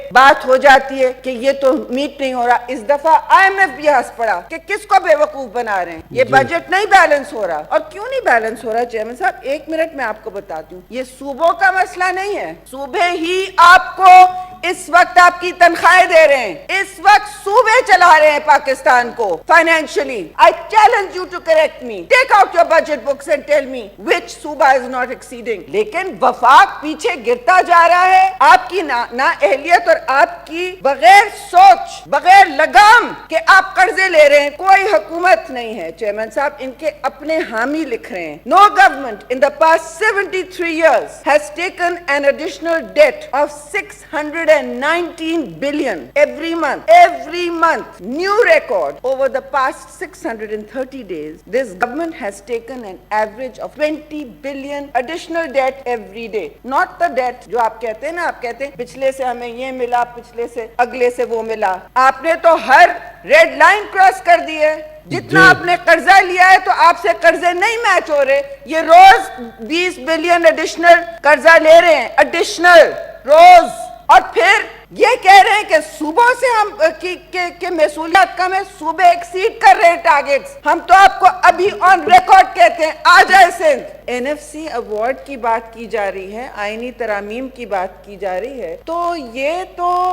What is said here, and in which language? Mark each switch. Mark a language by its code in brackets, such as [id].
[ur] بات ہو جاتی ہے کہ یہ تو میٹ نہیں ہو رہا۔ اس دفعہ IMF بھی ہنس پڑا کہ کس کو بے وقوف بنا رہے ہیں، یہ بجٹ نہیں بیلنس ہو رہا۔ اور کیوں نہیں بیلنس ہو رہا چیئرمین صاحب؟ 1 منٹ میں آپ کو بتاتی ہوں۔ یہ صوبوں کا مسئلہ نہیں ہے، صوبے ہی آپ کو اس وقت آپ کی تنخواہیں دے رہے ہیں، اس وقت صوبے چلا رہے ہیں پاکستان کو financially. [en] I challenge you to correct me. Take out your budget books and tell me which صوبہ is not exceeding. [ur] لیکن وفاق پیچھے گرتا جا رہا ہے۔ آپ کی نااہلیت اور آپ کی بغیر سوچ، بغیر لگام کہ آپ قرضے لے رہے ہیں، کوئی حکومت نہیں ہے چیئرمین صاحب۔ ان کے اپنے حامی لکھ رہے ہیں، [en] No government in the past 73 years has taken an additional debt of 619 billion every month. New record. Over the past 630 days, this government has taken an average of 20 billion additional debt every day. Not the debt [ur] جو آپ کہتے ہیں نا، آپ کہتے ہیں پچھلے سے ہمیں یہ ملا، پچھلے سے اگلے سے وہ ملا۔ آپ نے تو ہر ریڈ لائن کراس کر دی ہے۔ جتنا آپ نے قرضہ لیا ہے تو آپ سے قرضے نہیں میچ ہو رہے۔ یہ روز 20 بلین ایڈیشنل قرضہ لے رہے ہیں، ایڈیشنل روز، اور پھر یہ کہہ رہے ہیں کہ صوبوں سے ہم کہ محصولیات کم ہے، صوبے ایکسیڈ کر رہے ہیں ٹارگٹس۔ ہم تو آپ کو ابھی آن ریکارڈ کہتے ہیں آ جائے سندھ۔ NFC ایوارڈ کی بات کی جا رہی ہے، آئینی ترامیم کی بات کی جا رہی ہے، تو یہ تو